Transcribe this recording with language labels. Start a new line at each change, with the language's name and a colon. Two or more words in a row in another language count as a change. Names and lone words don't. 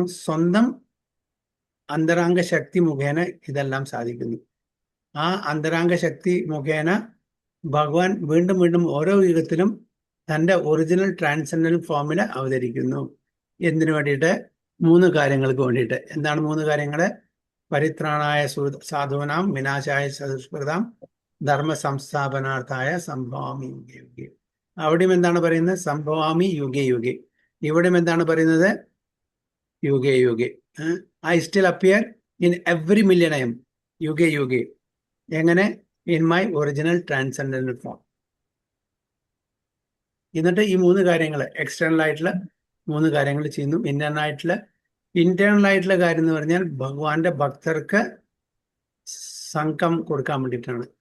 Malayalam: സ്വന്തം അന്തരാംഗ ശക്തി മുഖേന ഇതെല്ലാം സാധിക്കുന്നു. ആ അന്തരാംഗ ശക്തി മുഖേന ഭഗവാൻ വീണ്ടും വീണ്ടും ഓരോ യുഗത്തിലും തൻ്റെ
English: original transcendental
Malayalam: ഫോമിൽ അവതരിക്കുന്നു. എന്തിനു വേണ്ടിയിട്ട്? 3 കാര്യങ്ങൾക്ക് വേണ്ടിയിട്ട്. എന്താണ് 3 കാര്യങ്ങൾ?
Sanskrit: പരിത്രാണായ സാധൂനാം വിനാശായ സദുഷ്കൃതാം ധർമ്മ സംസ്ഥാപനാർത്ഥായ സംഭവാമി യുഗേ യുഗേ.
Malayalam: അവിടെയും എന്താണ് പറയുന്നത്?
Sanskrit: സംഭവാമി യുഗേ യുഗേ.
Malayalam: ഇവിടെയും എന്താണ് പറയുന്നത്?
Sanskrit: യുഗേ യുഗേ.
English: I still appear in every millennium യുഗേ യുഗേ. എങ്ങനെ? in my original transcendental form.
Malayalam: എന്നിട്ട് ഈ 3 കാര്യങ്ങൾ, എക്സ്റ്റേണൽ ആയിട്ടുള്ള 3 കാര്യങ്ങൾ ചെയ്യുന്നു. ഇന്റേണൽ ആയിട്ടുള്ള കാര്യം എന്ന് പറഞ്ഞാൽ ഭഗവാന്റെ ഭക്തർക്ക് സംഘം കൊടുക്കാൻ വേണ്ടിയിട്ടാണ്.